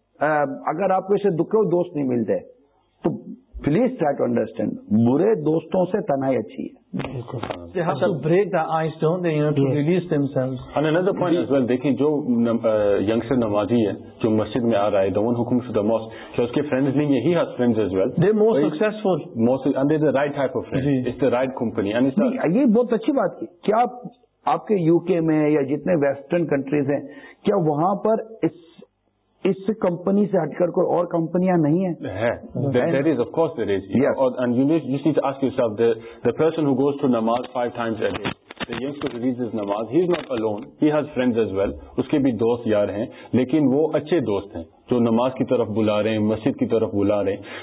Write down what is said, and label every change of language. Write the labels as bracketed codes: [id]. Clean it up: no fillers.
[ur] اگر آپ کو اسے دکھ دوست نہیں ملتے تو [en] please try to understand, [ur] برے دوستوں سے تنہائی اچھی ہے. [en] They have to break the ice, don't they, you know, to release themselves. And another point as well, [ur] دیکھیں جو یگسٹر نمازی ہے جو مسجد میں آ رہا ہے, [en] the one who comes to the mosque, so [ur] اس کے فرینڈز نہیں ہے, [en] he has friends as well. They're more successful. And they're the right type of friends. It's the right company. [ur] یہ بہت اچھی بات کی. کیا آپ کے یو کے میں یا جتنے ویسٹرن کنٹریز ہیں کیا وہاں پر اس کمپنی سے ہٹ کر کوئی اور کمپنیاں نہیں ہیں؟ [en] There is, of course there is. Yes. And you just need to ask yourself, the person who goes to namaz 5 times a day, the youngster releases namaz, he is not alone, he has friends as well, [ur] اس کے بھی دوست یار ہیں, لیکن وہ اچھے دوست ہیں جو نماز کی طرف بلا رہے ہیں, مسجد کی طرف بلا رہے ہیں.